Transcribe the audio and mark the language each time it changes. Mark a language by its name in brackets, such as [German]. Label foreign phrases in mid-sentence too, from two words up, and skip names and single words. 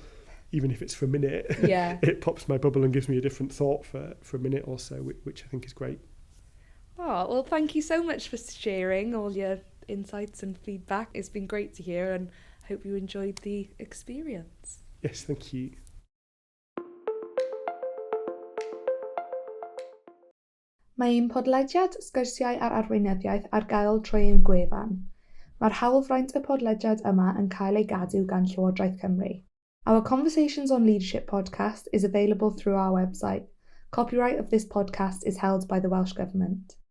[English] Even if it's for a minute, it pops my bubble and gives me a different thought for a minute or so, which I think is great. Oh, well, thank you so much for sharing all your insights and feedback. It's been great to hear, and I hope you enjoyed the experience. Yes, thank you. [Welsh] Mae'n podlediad sgyrsiau ar arweinyddiaeth ar gael trwy ein gwefan. Mae'r hawlfraint y podlediad yma yn cael ei gadw gan Llywodraeth Cymru. [English] Our Conversations on Leadership podcast is available through our website. Copyright of this podcast is held by the Welsh Government.